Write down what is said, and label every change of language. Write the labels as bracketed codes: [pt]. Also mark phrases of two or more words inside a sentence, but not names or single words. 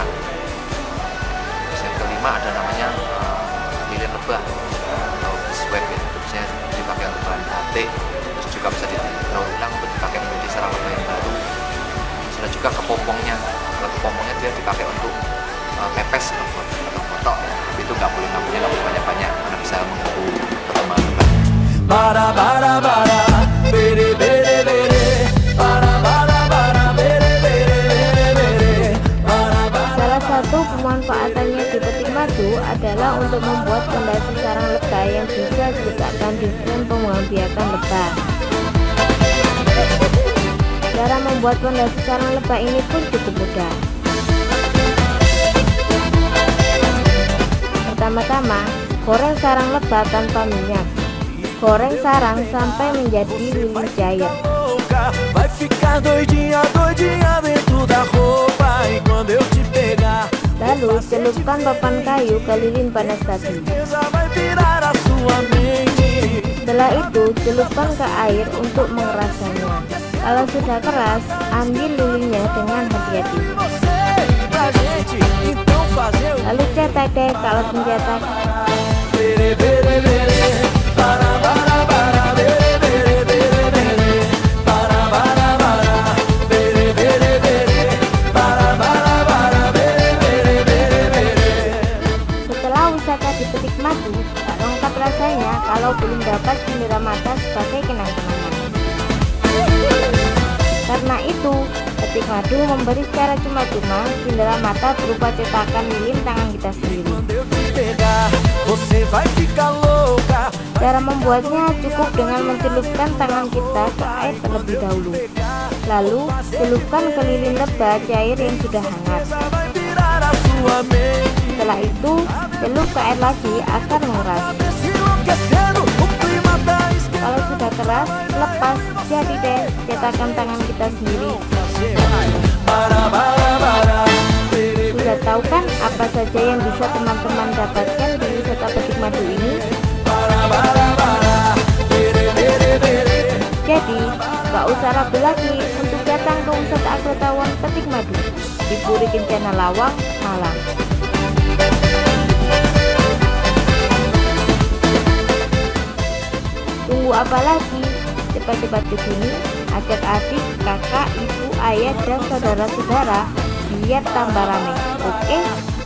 [id] Terus yang kelima ada namanya lilin lebah atau beeswax ya, itu bisa dipakai untuk bahan batik, terus juga bisa didaur ulang untuk dipakai menjadi sarang lebah yang baru. Terus ada juga kepompongnya. Kalau kepompongnya dia dipakai untuk pepes atau kotok ya, tapi itu nggak boleh banyak-banyak karena bisa mengganggu perkembangan lebah. Bara bara bara, bere bere bere, bara bara bara, bere bere bere bere, bara bara. Salah satu pemanfaatannya di petik madu adalah untuk membuat fondasi sarang lebah yang bisa diletakkan di frame pembiakan lebah. Cara membuat fondasi sarang lebah ini pun cukup mudah. Pertama-tama, goreng sarang lebah tanpa minyak. Goreng sarang sampai menjadi lilin cair. [pt] Vai ficar doidinha, doidinha dentro da roupa e quando eu te pegar, [id] Lalu celupkan papan kayu ke lilin panas tadi. [pt] certeza vai virar a sua mente. [id] Setelah itu celupkan ke air untuk mengeraskannya. Kalau sudah keras, ambil lilinnya dengan hati-hati. [pt] Você pra gente, então fazer o [id] Lalu cetak deh kalau mencetak. bere bere bere, bara bara bara, bere bere bere bere, bara bara bara, bere bere bere, bara bara bara, bere bere bere bere. Setelah wisata di petik madu, tak lengkap rasanya kalau belum dapat cindera mata sebagai kenang-kenangan. Karena itu, petik madu memberi secara cuma-cuma cindera mata berupa cetakan lilin tangan kita sendiri. [pt] Quando eu te pegar, você vai ficar louca. [id] Cara membuatnya cukup dengan mencelupkan tangan kita ke air terlebih dahulu. Lalu, celupkan ke lilin lebah cair yang sudah hangat. [pt] Vai virar a sua mente. [id] Setelah itu, celup ke air lagi agar mengeras. [pt] Se enlouquecendo, o clima tá [id] Kalau sudah keras, lepas, jadi deh cetakan tangan kita sendiri. Bara bara bara, bere Sudah tahu kan apa saja yang bisa teman-teman dapatkan di wisata petik madu ini? bara bara bara, bere bere bere. Jadi, gak usah ragu lagi untuk datang ke wisata Agrotawon Petik Madu di Puri Kencana Lawang, Malang. Tunggu apa lagi? Cepat-cepat ke sini, ajak adik, kakak, ibu, ayah, dan saudara-saudara biar tambah rame.